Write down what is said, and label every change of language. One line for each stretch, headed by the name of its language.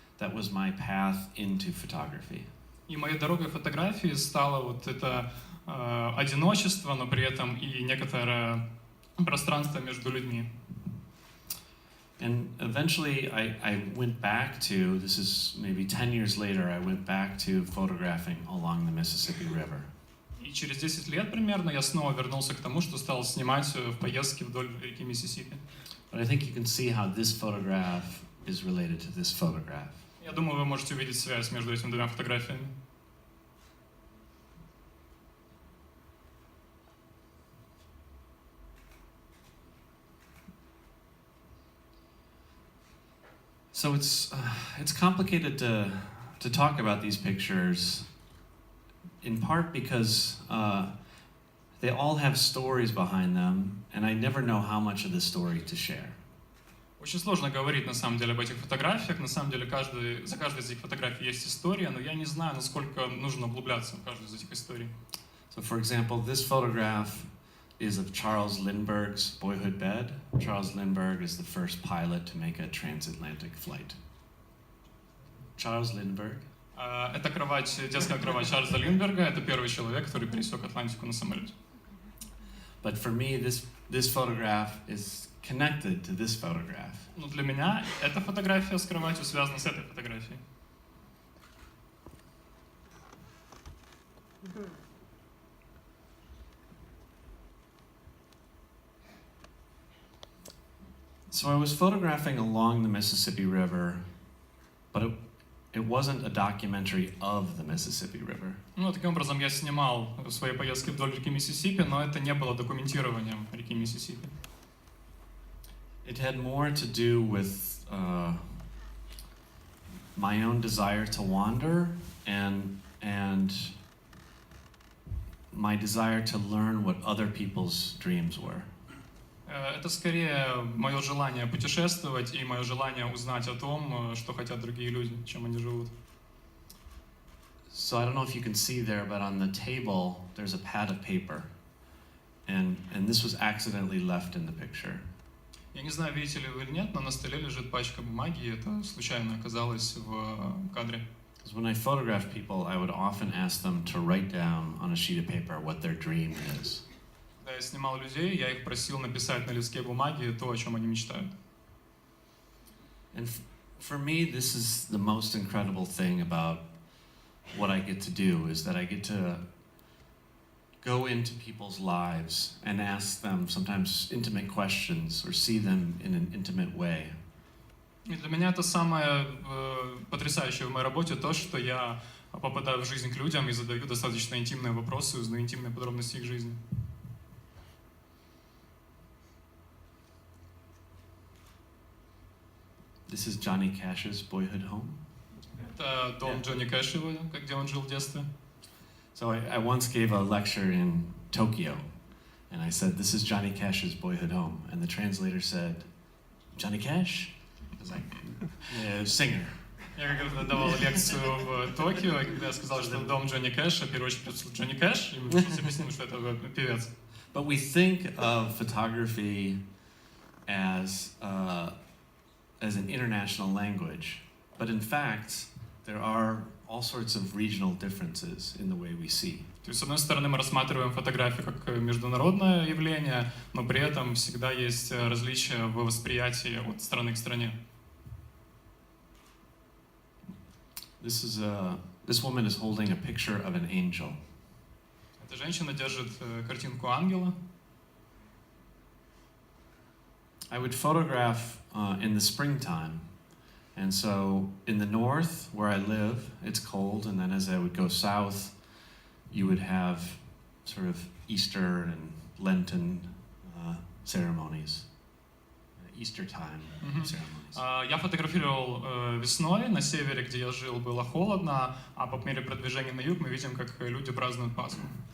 English: That was my path into photography.
Russian: И моей дорогой фотографии стало вот это одиночество, но при этом и некоторое пространство между людьми.
English: And eventually I went back to, this is maybe 10 years later, I went back to photographing along the Mississippi River.
Russian: И через 10 лет примерно я снова вернулся к тому, что стал снимать в поездке вдоль реки Миссисипи.
English: But I think you can see how this photograph is related to this photograph.
Russian: Я думаю, вы можете увидеть связь между этими двумя фотографиями.
English: So it's complicated to talk about these pictures, in part because they all have stories behind them, and I never know how much of the story to share.
Russian: Очень сложно говорить на самом деле об этих фотографиях. На самом деле за каждой из этих фотографий есть история, но я не знаю, насколько нужно углубляться в каждую из этих историй.
English: So, for example, this photograph is of Charles Lindbergh's boyhood bed. Charles Lindbergh is the first pilot to make a transatlantic flight. Charles Lindbergh.
Russian: Это кровать, детская кровать Чарльза Линдберга. Это первый человек, который пересек Атлантику на самолете.
English: But for me, this photograph is connected to this photograph.
Russian: Но для меня эта фотография с кроватью связана с этой фотографией.
English: So I was photographing along the Mississippi River, but it wasn't a documentary of the Mississippi River.
Russian: Ну, таким образом, я снимал свои поездки вдоль реки Миссисипи, но это не было документированием реки Миссисипи.
English: It had more to do with my own desire to wander and my desire to learn what other people's dreams were.
Russian: Это скорее мое желание путешествовать и мое желание узнать о том, что хотят другие люди, чем они живут.
English: So I don't know if you can see there, but on the table there's a pad of paper, and this was accidentally left in the picture.
Russian: Я не знаю, видите ли вы или нет, но на столе лежит пачка бумаги, и это случайно оказалось в кадре.
English: Because when I photographed people, I would often ask them to write down on a sheet of paper what their dream is.
Russian: Когда я снимал людей, я их просил написать на листке бумаги то, о чем они мечтают.
English: And for me, this is the most incredible thing about what I get to do, is that I get to go into people's lives and ask them sometimes intimate questions or see them in an intimate way.
Russian: И для меня это самое потрясающее в моей работе, то, что я попадаю в жизнь к людям и задаю достаточно интимные вопросы, узнаю интимные подробности их жизни.
English: This is Johnny Cash's boyhood home.
Russian: Это дом Джонни Кэша, где он жил в детстве.
English: So I once gave a lecture in Tokyo, and I said, "This is Johnny Cash's boyhood home," and the translator said, "Johnny Cash?" I was like, "Yeah, singer."
Russian: Я когда давал лекцию в Токио, и когда я сказал, что это дом Джонни Кэша, переводчик спросил: Джонни Кэш? И мне пришлось объяснить, что это певец.
English: But we think of photography as an international language, but in fact, there are all sorts of regional differences in the way we see.
Russian: То есть, с одной стороны, мы рассматриваем фотографию как международное явление, но при этом всегда есть различия в восприятии от страны к стране.
English: This woman is holding a picture of an angel.
Russian: Эта женщина держит картинку ангела.
English: I would photograph in the springtime. And so in the north, where I live, it's cold, and then as I would go south, you would have sort of Easter and Lenten ceremonies, Easter time ceremonies.
Russian: Я фотографировал весной, на севере, где я жил, было холодно, а по мере продвижения на юг мы видим, как люди празднуют Пасху.